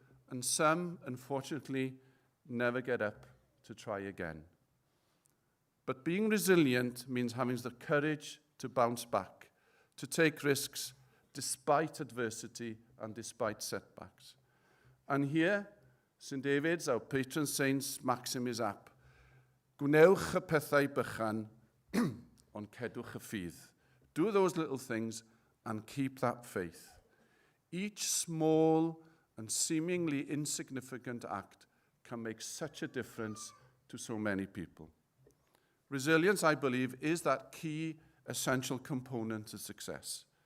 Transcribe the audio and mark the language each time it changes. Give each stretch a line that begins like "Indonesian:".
English: And some, unfortunately, never get up to try again. But being resilient means having the courage to bounce back, to take risks despite adversity and despite setbacks. And here, St David's, our patron saint's maxim is up.
Welsh: Gwnewch y pethau bychan, ond cedwch y ffydd.
English: Do those little things and keep that faith. Each small and seemingly insignificant act can make such a difference to so many people. Resilience, I believe, is that key essential component to success.